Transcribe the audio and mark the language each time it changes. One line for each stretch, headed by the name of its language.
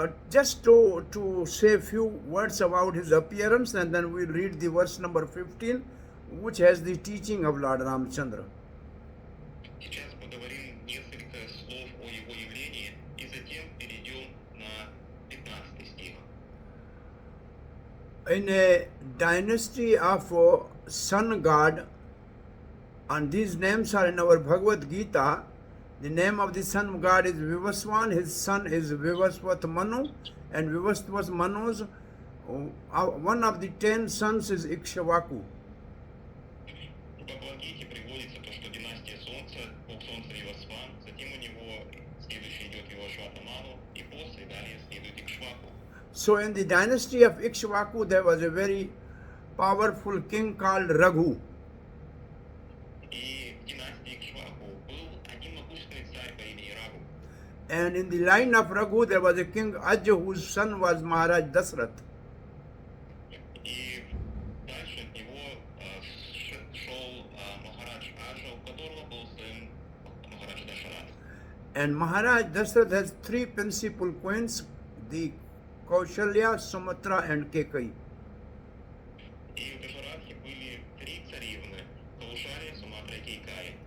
English: Just to say a few words about his appearance, and then we'll read the verse number 15, which has the teaching of Lord Ramchandra.
Russian: Сейчас поговорим несколько слов о его явлении, и затем перейдем на 15 стих.
English: In a dynasty of sun god, and these names are in our Bhagavad Gita. The name of the sun god is Vivaswan, his son is Vivasvat Manu, and Vivasvat Manu's one of the 10 sons is Ikshvaku.
Russian: В Бхагавад-гите приводится то, что династия Солнца, бог Солнца Вивасван, затем у него следующий идет Вивашватаману, и после далее следует Икшваку.
English: So in the dynasty of Ikshvaku, there was a very powerful king called Raghu.
Russian: И в династии Икшваку был один могущественный царь по имени Рагу.
English: And in the line of Raghu, there was a king Ajja, whose son was Maharaj Dasrath.
Russian: И дальше от него шел Махарадж Аджа, у которого был сын Махараджа Дашарат.
English: And Maharaj Dasrath has 3 principal queens, the Kaushalya, Sumatra and Kekai.
Russian: И в Дашаратхе были 3 царевны: Каушалия, Суматра и Кейкаи.